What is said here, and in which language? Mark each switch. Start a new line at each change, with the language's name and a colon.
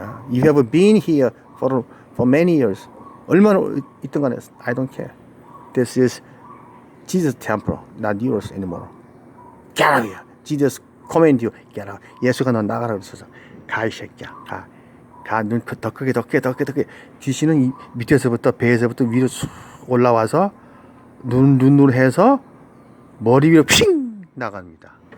English: You have been here for many years.
Korean: 얼마나 있던 간에
English: I don't care. This is Jesus' temple, not yours anymore. Get out of here. Jesus command you. Get out.
Korean: 예수가 너 나가라 그랬어서 가 이 새끼야. 가 눈 더 크게. 귀신은 이 밑에서부터 배에서부터 위로 쑥 올라와서 눈으로 해서 머리 위로 핑 나갑니다.